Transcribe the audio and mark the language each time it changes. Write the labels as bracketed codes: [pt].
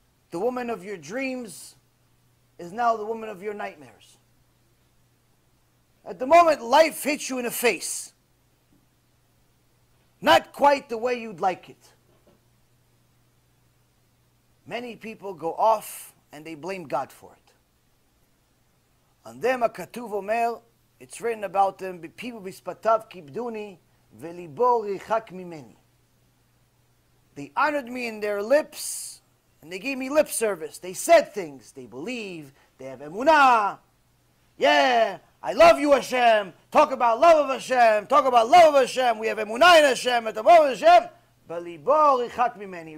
[en] the woman of your dreams is now the woman of your nightmares, at the moment life hits you in the face, not quite the way you'd like it. Many people go off and they blame God for it. On them, [he] הכתוב אומר, [en] it's written about them, [he] בפיו ובשפתיו כיבדוני, וליבו ריחק ממני. [en] They honored me in their lips, and they gave me lip service. They said things. They believe. They have emunah. Yeah, I love you, Hashem. Talk about love of Hashem. Talk about love of Hashem. We have emunah in Hashem. At the moment of Hashem, [he] balibo richak mimeni.